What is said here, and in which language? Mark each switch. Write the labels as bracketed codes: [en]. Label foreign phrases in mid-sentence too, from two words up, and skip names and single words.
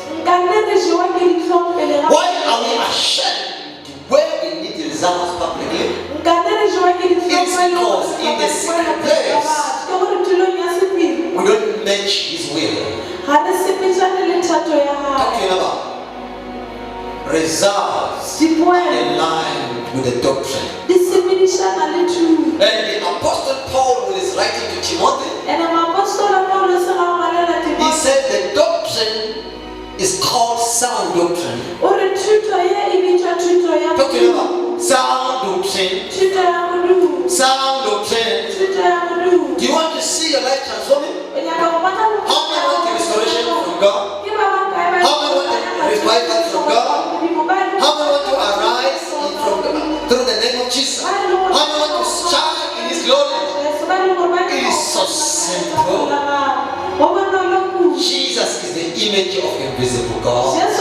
[en] Why are we ashamed where we need the results publicly? It's because in the secret place we don't match His will. Talking about results in line with the doctrine. [nso] di sebedisana le thuto. [en] And the Apostle Paul, who is writing to Timothy, [nso] Ene moapostolo Paulo se ga ngwalela [en] he [nso] Timotheo. [en] said the doctrine is called sound doctrine. [nso] O re thuto ye e bitswa thuto ya [en] Talk to me [nso] modumo. [en] about sound doctrine. [nso] Thuto ya modumo. [en] Sound doctrine. [nso] Thuto ya modumo. [en] Do you want to see your life transforming? [nso] O nyaka go bona bophelo [en] How many want the restoration from God? [nso] Ke ba bakae ba- [en] How many want the revival from God? How many want to arise through the name of Jesus? How many want to shine in His glory? It is so simple. Jesus is the image of invisible God.